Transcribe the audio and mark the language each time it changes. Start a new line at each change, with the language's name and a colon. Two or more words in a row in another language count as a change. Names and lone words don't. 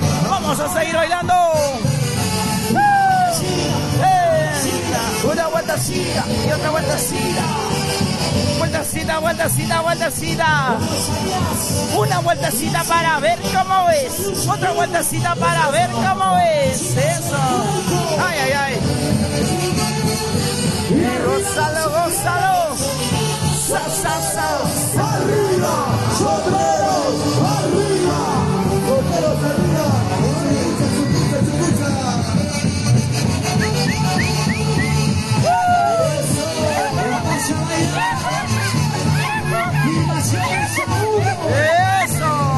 Spanish: Vamos a seguir bailando. Una vueltecita y otra vueltecita. Vueltecita, vueltecita, vueltecita. Una vueltecita para ver cómo ves. Otra vueltecita para ver cómo ves. Eso. Ay, ay, ay. Gózalo, gózalo. Sa, sa, sa. Arriba, solteros, arriba. Solteros, arriba. Eso.